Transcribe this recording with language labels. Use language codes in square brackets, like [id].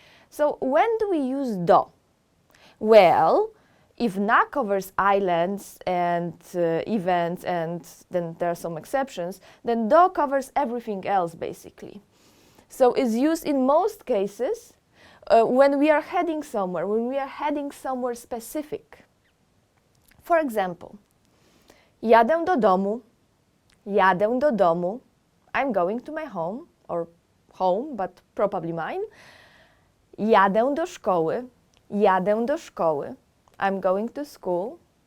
[en] So when do we use do? Well, if na covers islands and events, and then there are some exceptions, then do covers everything else basically. So it's used in most cases when we are heading somewhere, specific. For example, [pl] jadę do domu, jadę do domu. [en] I'm going to my home, or home, but probably mine. [pl] Jadę do szkoły, jadę do szkoły. [en] I'm going to school.